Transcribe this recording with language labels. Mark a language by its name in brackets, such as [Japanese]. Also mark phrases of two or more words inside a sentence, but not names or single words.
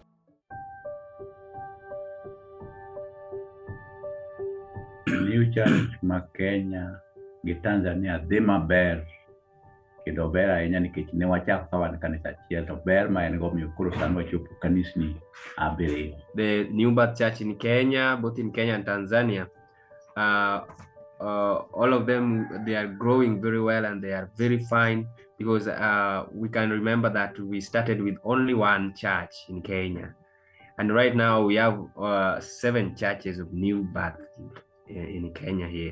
[Luo (Kenya and Tanzania)] New Church ma Kenya gi Tanzania dhi maber, kendo ber ahinya nikech ne wachako ka wan kanisa achiel, to ber ma en go omiyo koro sani wachopo kanisni 7. [English] The New Birth Church in Kenya, both in Kenya and Tanzania, all of them, they are growing very well, and they are very fine, because we can remember that we started with only one church in Kenya, and right now we have 7 churches of New Birth in Kenya here.